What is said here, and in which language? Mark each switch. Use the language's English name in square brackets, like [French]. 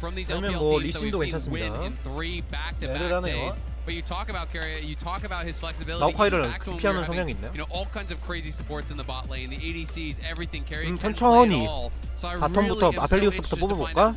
[Korean] 아니면 뭐 리신도 괜찮습니다. 에르라네요. [English] But you talk about Carrier, you talk about his flexibility. [Korean] 마오카이를 피하는 성향이 있나요? [English] You know, all kinds of crazy supports in the bot lane, the ADCs, everything. Carrier [Korean] 천천히 바텀부터 아펠리우스부터 뽑아볼까?